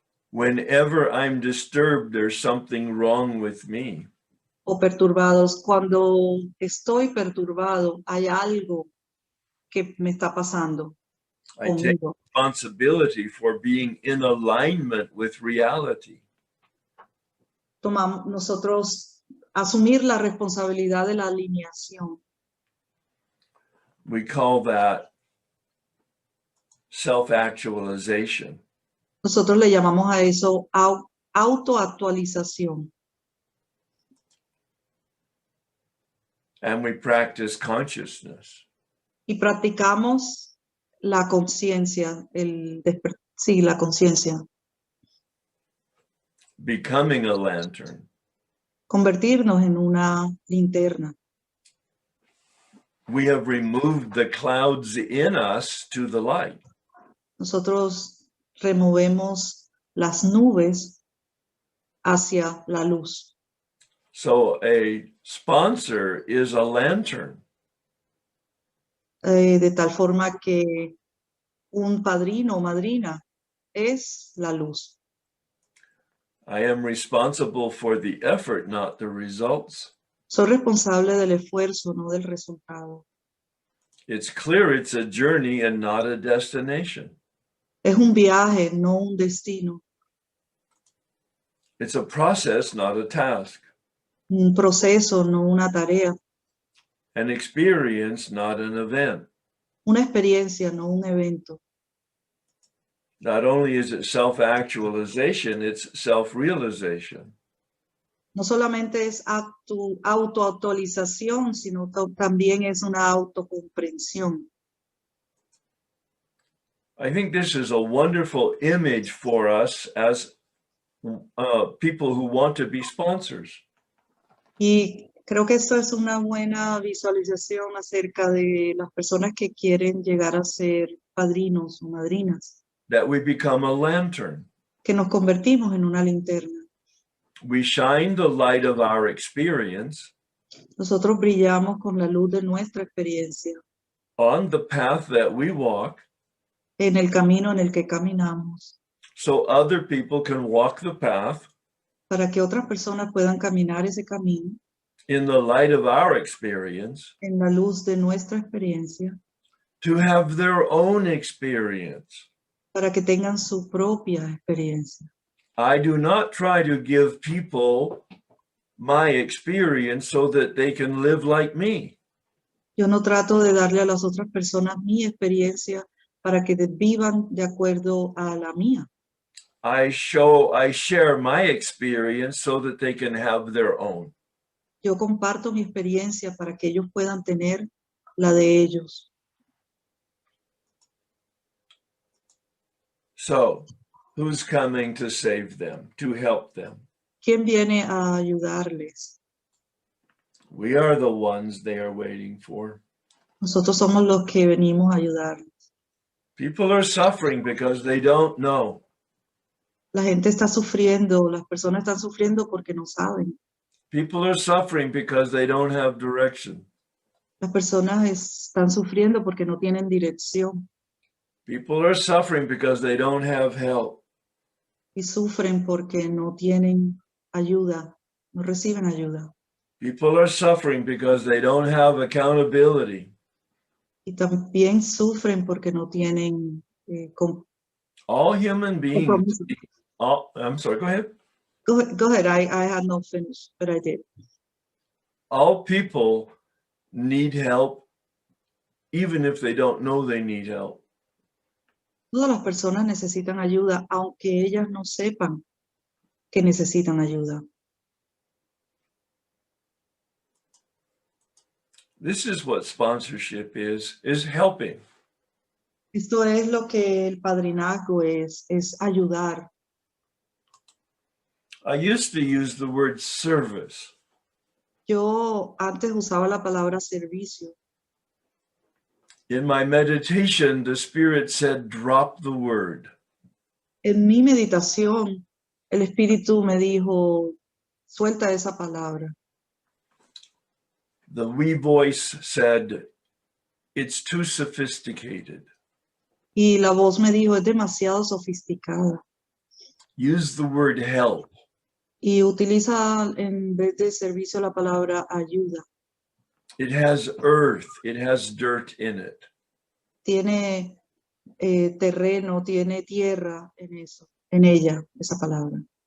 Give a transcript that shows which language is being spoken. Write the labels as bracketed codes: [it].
[en] Whenever I'm disturbed, there's something wrong with me. [es] O perturbados. Cuando estoy perturbado, hay algo que me está pasando [en] I take [es] conmigo. [en] responsibility for being in alignment with reality. [es] Nosotros asumir la responsabilidad de la alineación. [en] We call that self-actualization. [es] Nosotros le llamamos a eso autoactualización. [en] And we practice consciousness. [es] Y practicamos la conciencia, la conciencia. [en] Becoming a lantern. [es] Convertirnos en una linterna. [en] We have removed the clouds in us to the light. [es] Nosotros removemos las nubes hacia la luz. [en] So a sponsor is a lantern. [es] De tal forma que un padrino o madrina es la luz. [en] I am responsible for the effort, not the results. [es] Soy responsable del esfuerzo, no del resultado. [en] It's clear it's a journey and not a destination. [es] Es un viaje, no un destino. [en] It's a process, not a task. [es] Un proceso, no una tarea. [en] An experience, not an event. [es] Una experiencia, no un evento. [en] Not only is it self-actualization, it's self-realization. [es] No solamente es autoactualización, sino también es una autocomprensión. [en] I think this is a wonderful image for us as people who want to be sponsors. [es] Y creo que esto es una buena visualización acerca de las personas que quieren llegar a ser padrinos o madrinas. [en] That we become a lantern. [es] Que nos convertimos en una linterna. [en] We shine the light of our experience [es] Nosotros brillamos con la luz de nuestra experiencia [en] on the path that we walk [es] en el camino en el que caminamos, [en] so other people can walk the path [es] para que otras personas puedan caminar ese camino [en] in the light of our experience [es] en la luz de nuestra experiencia, [en] to have their own experience. [es] para que tengan su propia experiencia. [en] I do not try to give people my experience so that they can live like me. [es] Yo no trato de darle a las otras personas mi experiencia para que vivan de acuerdo a la mía. [en] I share my experience so that they can have their own. [es] Yo comparto mi experiencia para que ellos puedan tener la de ellos. [en] So, who's coming to save them, to help them? [es] ¿Quién viene a ayudarles? [en] We are the ones they are waiting for. [es] Nosotros somos los que venimos a ayudar. [en] People are suffering because they don't know. [es] La gente está sufriendo, las personas están sufriendo porque no saben. [en] People are suffering because they don't have direction. [es] Las personas están sufriendo porque no tienen dirección [en] People are suffering because they don't have help. [es] y sufren porque no tienen ayuda, no reciben ayuda. [en] People are suffering because they don't have accountability. [es] Y también sufren porque no tienen [en] All human beings, [es] compromiso. [en] I'm sorry, go ahead. Go ahead, I had not finished, but I did. All people need help, even if they don't know they need help. [es] Todas las personas necesitan ayuda, aunque ellas no sepan que necesitan ayuda. [en] This is what sponsorship is helping. [es] Esto es lo que el padrinazgo es ayudar. [en] I used to use the word service. [es] Yo antes usaba la palabra servicio. [en] In my meditation, the Spirit said, drop the word. [es] En mi meditación, el Espíritu me dijo, suelta esa palabra. [en] The wee voice said, it's too sophisticated. [es] Y la voz me dijo, es demasiado sofisticada. [en] Use the word help. [es] Y utiliza en vez de servicio la palabra ayuda. [en] It has earth, it has dirt in it. [es] Tiene terreno, tiene tierra en eso, en ella, esa palabra.